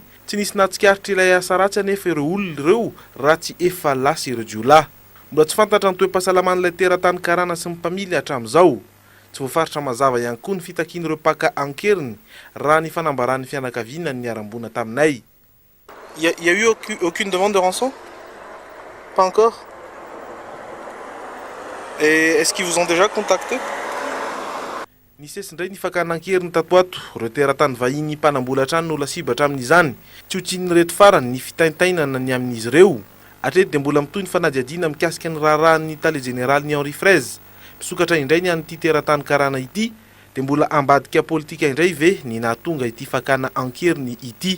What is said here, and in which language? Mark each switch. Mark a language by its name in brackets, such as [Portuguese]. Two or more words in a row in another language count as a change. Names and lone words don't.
[Malagasy] Tsy nisy natsikaritra ilay asa ratsy anefa ireo olona ireo raha tsy efa lasa ireo jiolahy. mbola tsy fantatra ny toe-pahasalaman'ilay teratany karana sy ny mpamily hatramin'izao. Tsy voafaritra mazava ihany koa ny fitakian'ireo mpaka ankeriny raha ny fanambaran'ny fianakaviana ny niarambona taminay. [French] Il y a eu aucune demande de rançon? Pas encore? Et est-ce qu'ils vous ont déjà contacté? [Malagasy] Nisesindray ny fakanankeriny tato ato, ireo teratany vahiny mpanambola trano no lasibatra amin'izany. Tsy ho tsin'ny reto farany ny fitaintainana ny amin'izy ireo. Atreto dia mbola mitoy ny fanadihadiana mikasika ny raharahan'ny tale général ny Henri Fraise. Misokatra indray ny an'ity teratany karana ity, dia mbola ambadika politika indray ve ny nahatonga ity fakana ankeriny ity.